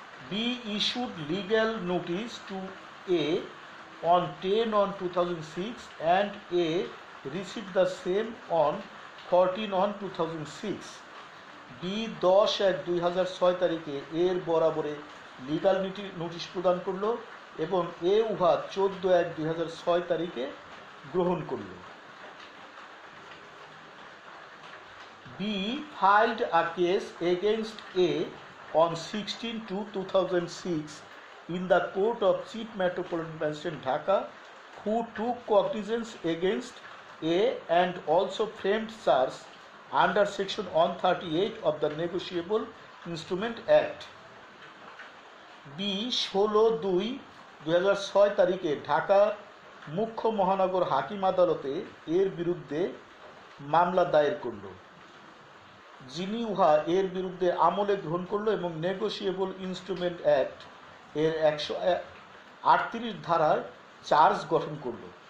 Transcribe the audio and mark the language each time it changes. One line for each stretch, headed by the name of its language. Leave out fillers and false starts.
English: B issued legal notice to A on 10/1/2006 and A received the same on 14/1/2006.
Bangla: B 10/1/2006 তারিখে এর বরাবরে legal notice প্রদান করল এবং এ উহা 14/1/2006 তারিখে গ্রহণ করল।
English: B filed a case against A on 16/2/2006 in the Court of Chief Metropolitan Magistrate Dhaka, who took cognizance against A and also framed charge under section 138 of the Negotiable Instrument Act.
Bangla: B 16/2/2006 তারিখে ঢাকা মুখ্য মহানগর হাকিম আদালতে এর বিরুদ্ধে মামলা দায়ের করল। যিনি উহা এর বিরুদ্ধে আমলে গ্রহণ করল এবং নেগোশিয়েবল ইনস্ট্রুমেন্ট অ্যাক্ট এর 138 ধারার চার্জ গঠন করল।